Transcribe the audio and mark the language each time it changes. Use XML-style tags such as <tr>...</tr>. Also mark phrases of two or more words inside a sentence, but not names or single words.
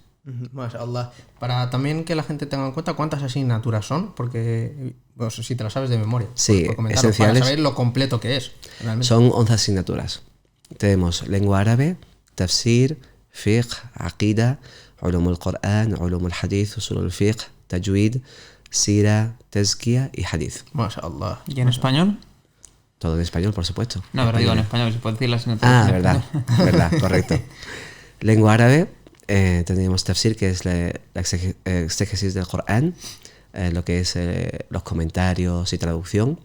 <es>Mashallah. Para también que la gente tenga en cuenta cuántas asignaturas son, porque pues, si te las sabes de memoria, sí, por esenciales, para saber lo completo que es. Realmente. Son 11 asignaturas. Tenemos lengua árabe,</es> <ar>تفسير، فقه، عقيدة، علوم القرآن، علوم الحديث، أصول الفقه، تجويد، سيرة، تزكية و حديث.</ar> <es>Mashallah. ¿Y en español? Todo en español, por supuesto. No, pero digo en español, se puede decir las asignaturas. Verdad, correcto. Lengua árabe, tenemos tafsir, que es la exégesis del Corán, lo que es los comentarios y traducción.</es>